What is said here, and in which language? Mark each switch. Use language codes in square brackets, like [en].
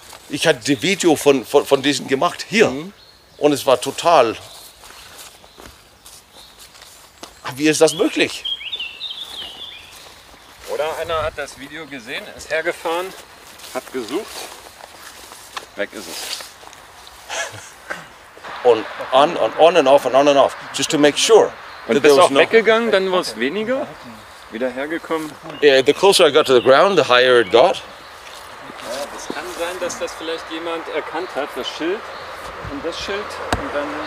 [de] Ich hatte das Video von diesen gemacht hier und es war total. Wie ist das möglich? Oder einer hat das Video gesehen, ist hergefahren, hat gesucht, weg ist es. Und [en] on and off, just to make sure. [de] Und bist auch weggegangen, dann war es weniger, wieder hergekommen. [en] Yeah, the closer I got to the ground, the higher it got. [de] Ja, das kann sein, dass das vielleicht jemand erkannt hat, das Schild und das Schild und dann...